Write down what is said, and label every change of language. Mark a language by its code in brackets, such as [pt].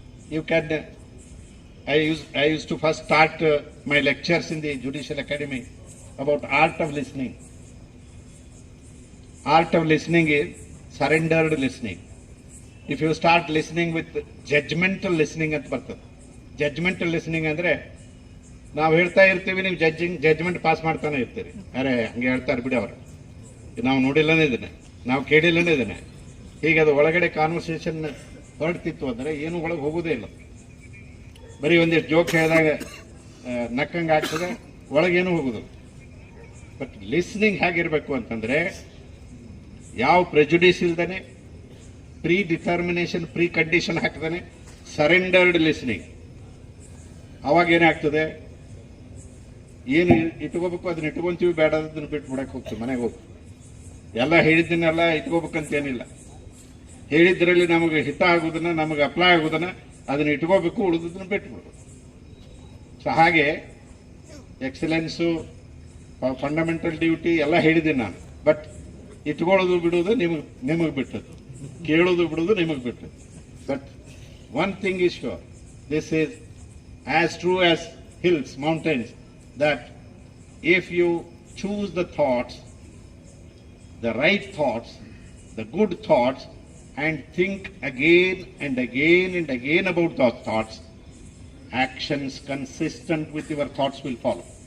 [en] You can. I used to first start my lectures in the Judicial Academy about art of listening. Art of listening is surrendered listening. If you start listening with judgmental listening [kn] ಅಂತ ಬರ್ತದೆ. Judgemental listening ಅಂದರೆ ನಾವು ಹೇಳ್ತಾ ಇರ್ತೀವಿ, ನೀವು judgment pass ಮಾಡ್ತಾನೆ ಇರ್ತೀರಿ. ಅರೆ ಹಂಗೆ ಹೇಳ್ತಾರೆ ಬಿಡಿ ಅವರು, ನಾವು ನೋಡಿಲ್ಲನೇ ಇದನ್ನೇ, ನಾವು ಕೇಳಿಲ್ಲನೇ ಇದನ್ನೇ. ಹೀಗೆ ಅದು ಒಳಗಡೆ ಕಾನ್ವರ್ಸೇಷನ್ ಹೊರಡ್ತಿತ್ತು ಅಂದರೆ ಏನು ಒಳಗೆ ಹೋಗೋದೇ ಇಲ್ಲ. ಬರೀ ಒಂದಿಷ್ಟು ಜೋಕ್ ಹೇಳಿದಾಗ ನಕ್ಕಂಗೆ ಆಗ್ತದೆ, ಒಳಗೇನು ಹೋಗೋದು. ಬಟ್ ಲಿಸ್ನಿಂಗ್ ಹೇಗಿರಬೇಕು ಅಂತಂದರೆ ಯಾವ ಪ್ರೆಜುಡಿಸ್ ಇಲ್ದಾನೆ, ಪ್ರೀ ಡಿಟರ್ಮಿನೇಷನ್, ಪ್ರೀ ಕಂಡೀಷನ್ ಹಾಕ್ತಾನೆ, [en] Surrendered listening. [kn] ಅವಾಗ ಏನಾಗ್ತದೆ, ಏನು ಇಟ್ಕೋಬೇಕು ಅದನ್ನ ಇಟ್ಕೊಂತೀವಿ, ಬೇಡ ಅದನ್ನ ಬಿಟ್ಟು ಬಿಡಕ್ಕೆ ಹೋಗ್ತೀವಿ, ಮನೆಗೆ ಹೋಗ್ತೀವಿ. ಎಲ್ಲ ಹೇಳಿದ್ದನ್ನೆಲ್ಲ ಇಟ್ಕೋಬೇಕಂತೇನಿಲ್ಲ. ಹೇಳಿದ್ರಲ್ಲಿ ನಮಗೆ ಹಿತ ಆಗೋದನ್ನ, ನಮಗೆ ಅಪ್ಲೈ ಆಗೋದನ್ನ ಅದನ್ನ ಇಟ್ಕೋಬೇಕು, ಉಳಿದದನ್ನ ಬಿಟ್ಬಿಡ್ಬೇಕು. ಸೊ ಹಾಗೆ ಎಕ್ಸಲೆನ್ಸು, ಫಂಡಮೆಂಟಲ್ ಡ್ಯೂಟಿ ಎಲ್ಲ ಹೇಳಿದ್ದೀನಿ ನಾನು. ಬಟ್ ಇಟ್ಕೊಳ್ಳೋದು ಬಿಡೋದು ನಿಮಗೆ ಬಿಟ್ಟದ್ದು, ಕೇಳೋದು ಬಿಡೋದು ನಿಮಗೆ ಬಿಟ್ಟದ್ದು. [en] But one thing is sure, this is as true as hills, mountains, that if you choose the thoughts, the right thoughts, the good thoughts, and think again and again and again about those thoughts, actions consistent with your thoughts will follow.